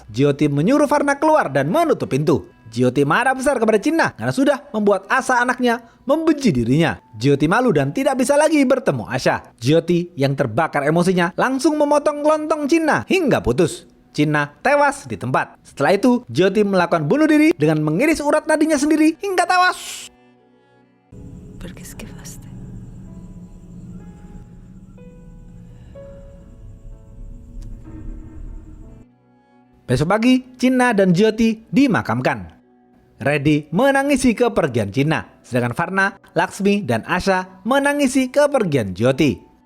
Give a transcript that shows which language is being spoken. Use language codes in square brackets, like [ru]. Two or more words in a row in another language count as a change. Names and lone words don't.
[id] Jyoti menyuruh Varna keluar dan menutup pintu. Jyoti marah besar kepada Chinna karena sudah membuat Asha anaknya membenci dirinya. Jyoti malu dan tidak bisa lagi bertemu Asha. Jyoti yang terbakar emosinya langsung memotong lontong Chinna hingga putus. Chinna tewas di tempat. Setelah itu, Jyoti melakukan bunuh diri dengan mengiris urat nadinya sendiri hingga tewas. [hi] पर किसके वास्ते? [id] Besok pagi, Chinna dan Jyoti dimakamkan. Reddy menangisi kepergian Chinna, sedangkan Varna, Laksmi, dan Asha menangisi kepergian Jyoti.